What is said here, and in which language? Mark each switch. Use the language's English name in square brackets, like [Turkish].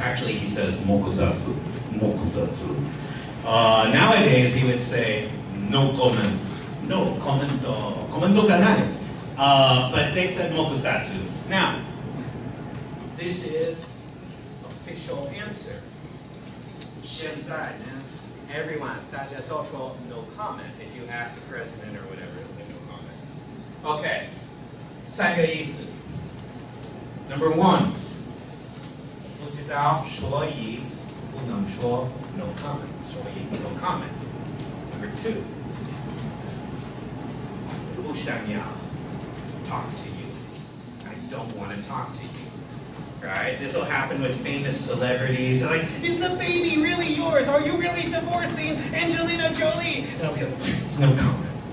[English] Actually, he says, "Mokusatsu." Mokusatsu. Nowadays, he would say, "No comment." No commento. [Japanese] Commento ganai. [English] But they said mokusatsu. Now, this is official answer. [Chinese] 现在呢, [English] everyone, [Chinese] 大家都说 [English] no comment. If you ask the president or whatever, they'll say no comment. Okay, [Chinese] 3个意思. Number 1, 不知道，所以不能说 [English] no comment. [Chinese] 所以 [English] no comment. Number 2, [Chinese] 不想要 [English] talk to you. I don't want to talk to you. Right? This will happen with famous celebrities. Like, is the baby really yours? Are you really divorcing Angelina Jolie? And I'll be like, no comment.